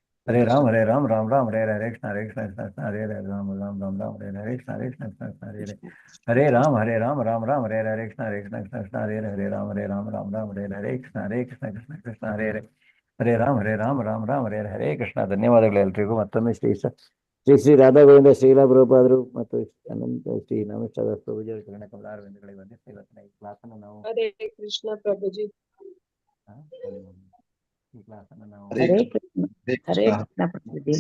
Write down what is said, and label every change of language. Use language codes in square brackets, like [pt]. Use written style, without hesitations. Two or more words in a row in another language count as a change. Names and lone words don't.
[sa] ಹರೇ ರಾಮ್ ರಾಮ್ ರಾಮ್ ಹರೇ ಹರೇ ಕೃಷ್ಣ ಕೃಷ್ಣ ಕೃಷ್ಣ ಹರೇ ಹರೇ ರಾಮ್ ರಾಮ್ ರಾಮ್ ರಾಮ್ ಹರೇ ಹರೇ ಕೃಷ್ಣ ಕೃಷ್ಣ ಕೃಷ್ಣ ಹರೇ ಹರೇ ಹರೇ ರಾಮ್ ರಾಮ್ ಹರೇ ಹರೇ ಕೃಷ್ಣ ಕೃಷ್ಣ ಕೃಷ್ಣ ಹರೇ ಹರೇ ಹರೇ ರಾಮ್ ರಾಮ್ ಹರೇ ಹರೇ ಕೃಷ್ಣ ಕೃಷ್ಣ ಕೃಷ್ಣ ಹರೇ ಹರೇ ಹರೇ ರಾಮ್ ರಾಮ್ ಹರೇ ಹರೇ ಕೃಷ್ಣ. [kn] ಧನ್ಯವಾದಗಳು ಎಲ್ರಿಗೂ. ಮತ್ತೊಮ್ಮೆ ಶ್ರೀ ರಾಧಾ ಗೋವಿಂದ ಶ್ರೀಲಾ ಪ್ರಭುಪಾದರು ಮತ್ತು ಅನಂತ ಶ್ರೀ ನಮಸ್ಕಾರ ಪ್ರಭುಜಿಯವರ ಚರಣ ಕಮಲಾರವಿಂದಗಳಿಗೆ ವಂದಿಸಿ ಇವತ್ತಿನ ಈ ಕ್ಲಾಸನ್ನು ನಾವು [sa] ಹರೇ ಕೃಷ್ಣ ಪ್ರಭುಜಿ. [kn] ಈ ಕ್ಲಾಸನ್ನು ನಾವು [sa] ಹರೇ ಕೃಷ್ಣ. ಹರೇ ಕೃಷ್ಣ ಪ್ರಭುಜಿ.